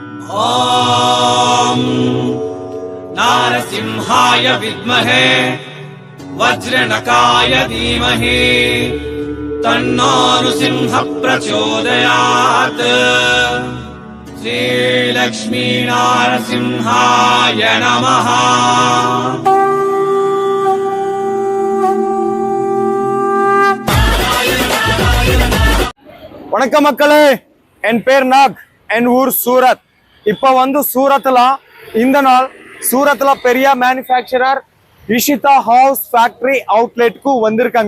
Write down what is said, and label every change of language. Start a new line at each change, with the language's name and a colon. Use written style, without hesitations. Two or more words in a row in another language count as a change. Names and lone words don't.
Sanskrit: ॐ नारसिंहाय विद्महे वज्रनकाय धीमहि तन्नो नृसिंह प्रचोदयात्। श्रीलक्ष्मी नारसिंहाय नमः।
Tamil: வணக்கம் மக்களே, என் பேர் நாக், என் ஊர் சூரத். இப்போ சூரத்ல இந்த நாள் சூரத்ல பெரிய மேனுஃபேக்சரர் இஷிதா ஹவுஸ்
English: factory outlet
Tamil: வந்திருக்காங்க.